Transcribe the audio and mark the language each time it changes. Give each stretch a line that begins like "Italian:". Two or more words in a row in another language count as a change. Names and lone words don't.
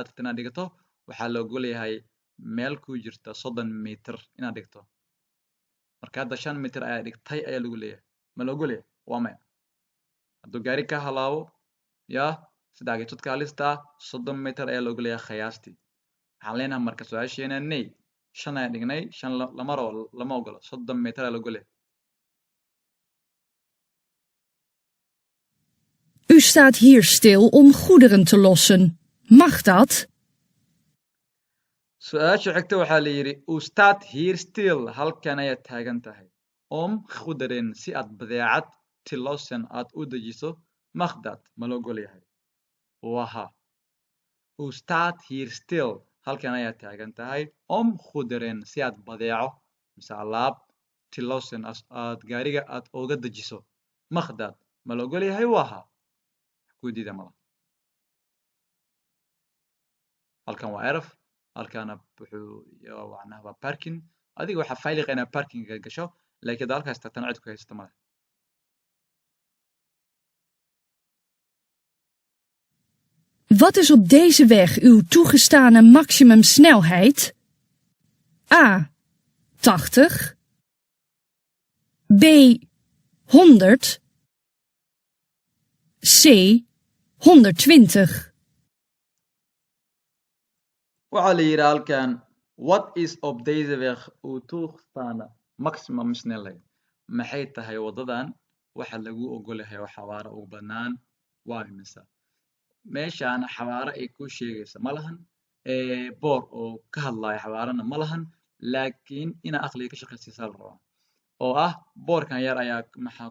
Somali: tana dhigto waxaa la ogol yahay meel ku jirta 30 meter inaad dhigto marka hadda 5 meter ayaa dhigtay ayaa lagu leeyahay ma la ogol yahay waa maya hadduu gaari ka halaawo yaa saddex geesoodka halista 30 meter ayaa loogu leeyahay qiyaastii waxaan leenahay marka su-aasheena nay 5 ayaan dhignay 5 lama ogolo 30 meter ayaa loogu leeyahay
Dutch: U staat hier stil om goederen te lossen. Mag dat?
Somali: su-aasha xigta waxaa la yiri
Dutch: u staat hier stil
Somali: halkan ayaad taagan tahay
Dutch: om goederen
Somali: si aad badeecad
Dutch: te lossen
Somali: aad u dejiso
Dutch: mag dat
Somali: ma la ogol yahay waha
Dutch: u staat hier stil
Somali: halkan ayaad taagan tahay
Dutch: om goederen
Somali: si aad badeeco mise alaab
Dutch: te lossen
Somali: aad gaariga aad uga dejiso
Dutch: mag dat
Somali: ma la ogol yahay waha ku diida mala halkan waa erf halkana wuxuu macnaha waa parking adiga waxaa failiqa inaad parkinga gasho laakiin halkaas tagtana cid ku haysta male
Dutch: Wat is op deze weg uw toegestane maximumsnelheid? A. 80 B. 100 C. 120
Somali: waxaa la yidhi halkan
Dutch: what is op deze weg uw toegestane maximum snelheid
Somali: maxay tahay wadadan waxa lagu ogol yahay oo xawaare ugu banaan waa imisa meeshaan xawaare ay ku sheegaysa ma lahan boor oo ka hadlaya xawaarana ma lahan laakiin ina aqliga ka shaqaysiisa la rabaa oo ah boorkan yar ayaa maxaa